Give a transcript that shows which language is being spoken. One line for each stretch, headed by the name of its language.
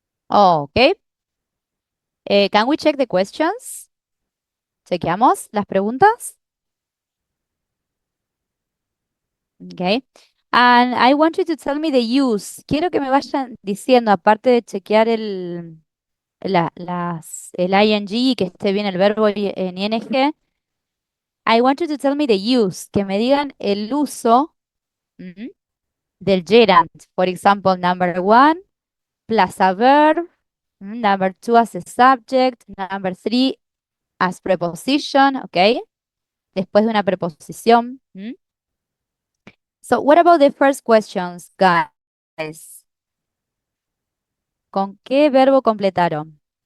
English: Okay. Can we check the questions?
Spanish: Chequeamos las preguntas. Okay.
English: And I want you to tell me the use.
Spanish: Quiero que me vayan diciendo, aparte de chequear el ing y que esté bien el verbo en ing,
English: I want you to tell me the use.
Spanish: Que me digan el uso del gerund.
English: For example, number one, plus a verb. Number two, as a subject. Number three, as preposition. ¿Ok?
Spanish: Después de una preposición.
English: So, what about the first questions, guys?
Spanish: ¿Con qué verbo completaron?